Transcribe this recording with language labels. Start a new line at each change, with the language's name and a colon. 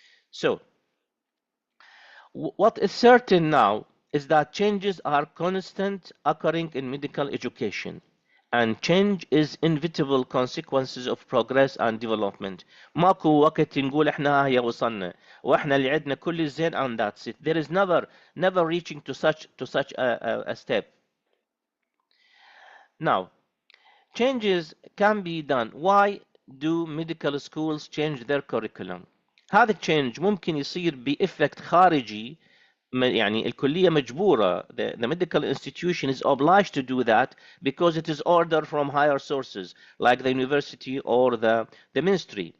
English: So, what is certain now is that changes are constant occurring in medical education. And change is inevitable consequences of progress and development.
Arabic: ماكو وقت نقول احنا هيا وصلنا واحنا اللي عندنا كل الزين
English: and that's it. There is never reaching to such a step. Now, changes can be done. Why do medical schools change their curriculum?
Arabic: هذا التشينج ممكن يصير بإفكت خارجي يعني الكلية مجبورة
English: the medical institution is obliged to do that because it is ordered from higher sources like the university or the ministry.